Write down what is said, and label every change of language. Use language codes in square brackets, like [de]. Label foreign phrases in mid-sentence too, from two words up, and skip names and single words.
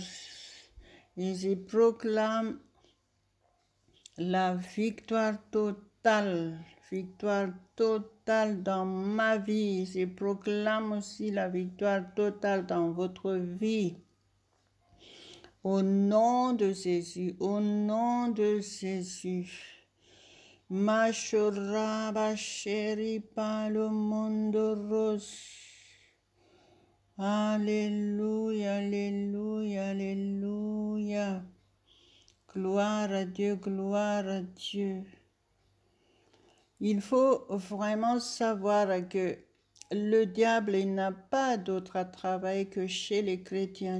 [fr] Et je proclame la victoire totale dans ma vie. Je proclame aussi la victoire totale dans votre vie. Au nom de Jésus, au nom de Jésus. Mashoraba sheri palo mondo ros. Alléluia, alléluia, alléluia. Gloire à Dieu, gloire à Dieu. Il faut vraiment savoir que le diable il n'a pas d'autre travail que chez les chrétiens.